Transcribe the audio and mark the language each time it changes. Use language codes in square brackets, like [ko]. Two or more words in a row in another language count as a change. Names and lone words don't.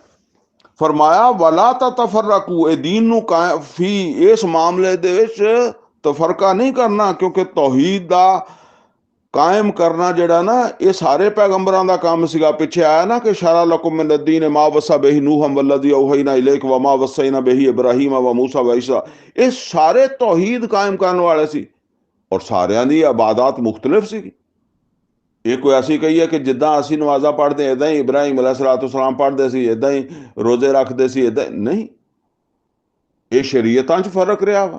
[pa] ਫਰਮਾਇਆ [ar] ولا تفرقوا, [pa] ਇਹ ਦੀਨ ਨੂੰ ਫੀ ਇਸ ਮਾਮਲੇ ਦੇ ਵਿੱਚ ਤਫਰਕਾ ਨਹੀਂ ਕਰਨਾ, ਕਿਉਂਕਿ ਤੌਹੀਦ ਦਾ ਕਾਇਮ ਕਰਨਾ ਜਿਹੜਾ ਨਾ ਇਹ ਸਾਰੇ ਪੈਗੰਬਰਾਂ ਦਾ ਕੰਮ ਸੀਗਾ। ਪਿੱਛੇ ਆਇਆ ਨਾ ਕਿ [ar] شرع لكم من الدين ما وصى به نوحا والذي أوحينا إليك وما وصينا به إبراهيم وموسى وعيسى, [pa] ਇਹ ਸਾਰੇ ਤੌਹੀਦ ਕਾਇਮ ਕਰਨ ਵਾਲੇ ਸੀ ਔਰ ਸਾਰਿਆਂ ਦੀ ਇਬਾਦਤ ਮੁਖਤਲਿਫ ਸੀ। ਇਹ ਕੋਈ ਅਸੀਂ ਕਹੀਏ ਕਿ ਜਿੱਦਾਂ ਅਸੀਂ ਨਮਾਜ਼ਾਂ ਪੜ੍ਹਦੇ ਇੱਦਾਂ ਹੀ ਇਬਰਾਹੀਮ अलैहिस्सलाम ਪੜ੍ਹਦੇ ਸੀ, ਇੱਦਾਂ ਹੀ ਰੋਜ਼ੇ ਰੱਖਦੇ ਸੀ, ਇੱਦਾਂ ਨਹੀਂ। ਇਹ ਸ਼ਰੀਅਤਾਂ 'ਚ ਫਰਕ ਰਿਹਾ ਵਾ।